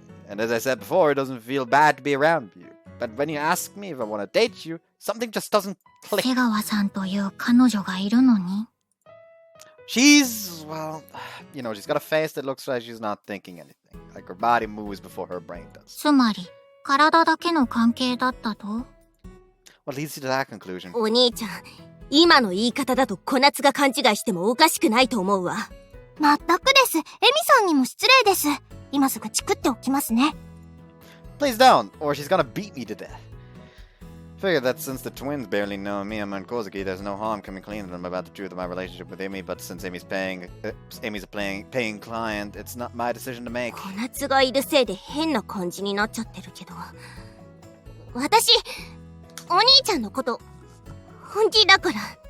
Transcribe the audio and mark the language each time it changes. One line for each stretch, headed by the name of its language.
English: And as I said before, it doesn't feel bad to be around you. But when you ask me if I want to date you, something just doesn't click.
Japanese: 瀬川さんという彼女がいるのに。
English: She's, well, you know, she's got a face that looks like she's not thinking anything. Like her body moves before her brain does.
Japanese: つまり、体だけの関係だったと？
English: What leads you to that conclusion?
Japanese: お兄ちゃん、今の言い方だと小夏が勘違いしてもおかしくないと思うわ。まったくです。エミさんにも失礼です。今すぐチクっておきますね。
English: Please don't, or she's gonna beat me to death. Figure that since the twins barely know me and Kozuki, there's no harm coming clean to them about the truth of my relationship with Amy, but since Amy's a paying client, it's not my decision to make.
Japanese: 小夏がいるせいで変な感じになっちゃってるけど。私、お兄ちゃんのこと、本気だから。